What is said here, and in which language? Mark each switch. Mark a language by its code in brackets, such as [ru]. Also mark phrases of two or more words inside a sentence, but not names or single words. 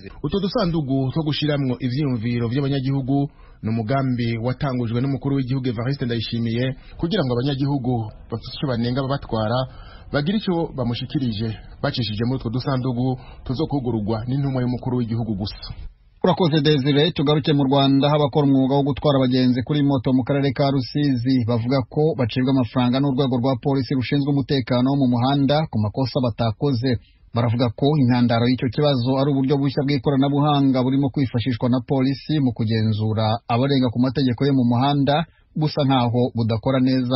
[rn] utwo dusandugu two gushiramwo ivyiyumviro vy'abanyagihugu n'umugambi watangujwe n'umukuru w'igihugu Evariste Ndayishimiye kugira ngo abanyagihugu bafite icyo banenga babatwara bagira icyo bamushikirije bacishije muri utwo dusandugu tuzokugururwa n'intumwa y'umukuru w'igihugu gusa. [rw] Urakoze Desire. Tugaruke mu Rwanda habakora umwuga wo gutwara abagenzi kuri moto mu karere ka Rusizi bavuga ko bacibwa amafaranga n'urwego rwa polisi rushinzwe umutekano wo mu muhanda ku makosa batakoze. Baravuga ko intandaro y'icyo kibazo ari uburyo bushya bw'ikoranabuhanga burimo kwifashishwa na polisi mu kugenzura abarenga ku mategeko yo mu muhanda busa nkaho budakora neza.